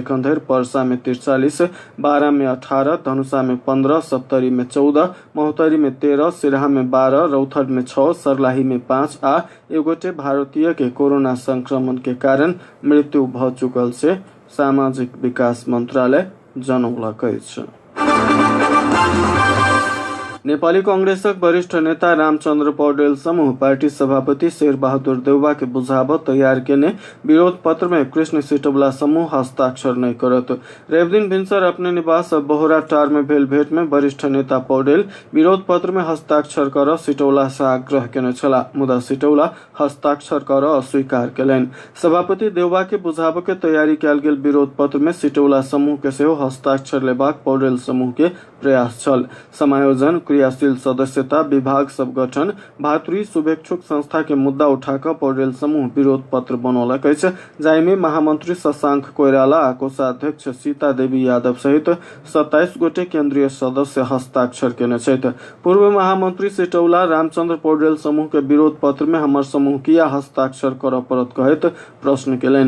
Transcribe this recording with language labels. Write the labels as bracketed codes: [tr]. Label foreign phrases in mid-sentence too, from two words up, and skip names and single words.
[mai] एखन धरि परसा में 43, बारा में 18, धनुषा में 15, सप्तरी में 14, महोत्तरी में 13, सिरहा में 12, रौथट में 6, सरलाही में 5 आ 1 गोटे भारतीय के कोरोना संक्रमण के कारण मृत्यु भ चुकल से सामाजिक विकास मंत्रालय जनौलक अछि। नेपाली कांग्रेसक वरिष्ठ नेता रामचंद्र पौडेल समूह पार्टी सभापति शेर बहादुर देउवा के बुझावत तैयार केने विरोध पत्र में कृष्ण सिटौला समूह हस्ताक्षर नहीं करत। रवि दिन भिनसर अपने निवास बोहरा टार में भेल भेंट में वरिष्ठ नेता पौडेल विरोध पत्र में हस्ताक्षर कर सिटौला से आग्रह केने छला, मुदा सिटौला हस्ताक्षर कर अस्वीकार केलनि। सभापति देउवा के बुझाव के तैयारी कयल गेल विरोध पत्र में सिटौला समूह के सेहो हस्ताक्षर लेबाक पौडेल समूह के प्रयास छल। समायोजन क्रियाशील सदस्यता, विभाग सब गठन, भातृ शुभेच्छुक संस्था के मुद्दा उठाकर पौडेल समूह विरोध पत्र बनौलक अछि, जाहिमे महामंत्री शशांक कोइराला आ कोषाध्यक्ष सीता देवी यादव सहित 27 गोटे केंद्रीय सदस्य हस्ताक्षर केने छथि। पूर्व महामंत्री सिटौला रामचंद्र पौडेल समूह के विरोध पत्र में हमर समूह किया हस्ताक्षर करऽ पड़त कहैत प्रश्न केलनि।